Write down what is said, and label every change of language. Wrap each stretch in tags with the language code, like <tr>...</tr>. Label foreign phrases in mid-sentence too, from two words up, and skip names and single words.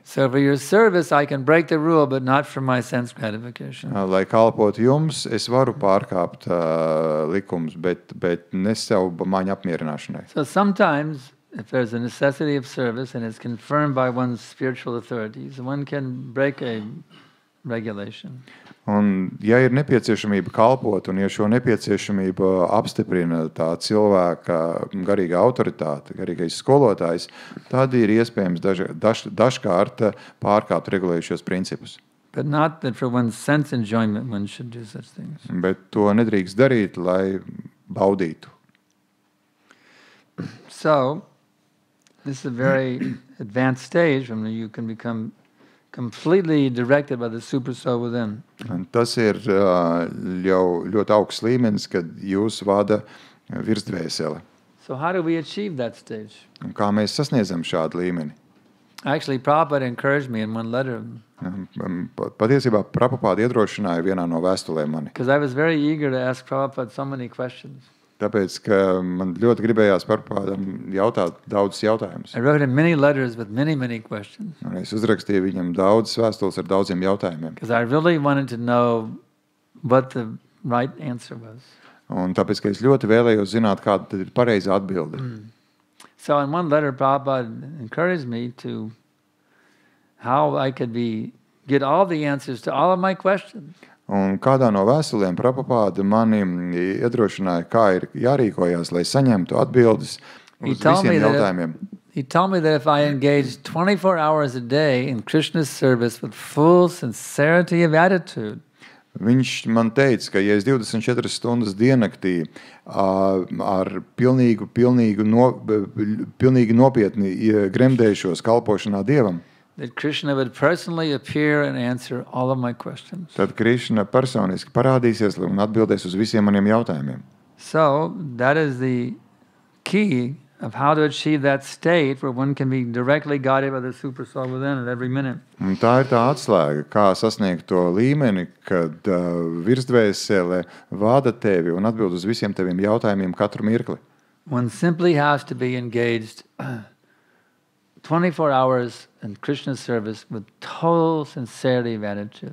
<en>So for your service, I can break the rule, but not for my sense gratification.</en> <lv>Lai kalpotu jums, es varu pārkāpt likumus, bet ne sev maņu apmierināšanai.</lv> <en>So sometimes, if there's a necessity of service and it's confirmed by one's spiritual authorities, one can break a regulation.</en> <lv>Un, ja ir nepieciešamība kalpot, un ja šo nepieciešamību apstiprina tā cilvēka garīga autoritāte, garīgais skolotājs, tad ir iespējams dažkārt pārkāpt regulējušos principus.</lv> <en>But not that for one's sense enjoyment one should do such things.</en> <lv>Bet to nedrīkst darīt, lai baudītu.</lv> <en>So, this is a very advanced stage when you can become completely directed by the super soul within.</en> <lv>Un tas ir jau ļoti augsts līmenis, kad jūs vada virsdvēsele.</lv> <en>So how do we achieve that stage?</en> <lv>Un kā mēs sasniedzam šādu līmeni?</lv> <en>Actually, Prabhupada encouraged me in one letter.</en> <lv>Patiesībā Prabhupada iedrošināja vienā no vēstulēm mani.</lv> <en>Because I was very eager to ask Prabhupada so many questions.</en> <lv>Tāpēc, ka man ļoti gribējās Prabhupādam jautāt daudzus jautājumus.</lv> <en>I wrote him many letters with many, many questions.</en> <lv>Un es uzrakstīju viņam daudzas vēstules ar daudziem jautājumiem.</lv> <en>Because I really wanted to know what the right answer was.</en> <lv>Un tāpēc, ka es ļoti vēlējos zināt, kāda tad ir pareizā atbilde.</lv> <en>So in one letter, Prabhupada encouraged me to how I could get all the answers to all of my questions.</en> <lv>Un kādā no vēstulēm Prabhupada mani iedrošināja, kā ir jārīkojās, lai saņemtu atbildes uz visiem jautājumiem.</lv> <en>He told me that if I engaged 24 hours a day in Krishna's service with full sincerity of attitude,</en> <lv>Viņš man teica, ka ja es 24 stundas diennaktī ar pilnīgi nopietni gremdēšos kalpošanā Dievam,</lv> <en>that Krishna would personally appear and answer all of my questions.</en> <lv>tad Krišna personiski parādīsies un atbildēs uz visiem maniem jautājumiem.</lv> <en>So that is the key of how to achieve that state where one can be directly guided by the super soul within at every minute.</en> <lv>Un tā ir tā atslēga, kā sasniegt to līmeni, kad virsdvēsele vada tevi un atbild uz visiem teviem jautājumiem katru mirkli.</lv> <en>One simply has to be engaged 24 hours in Krishna's service with total sincerity of attitude.</en>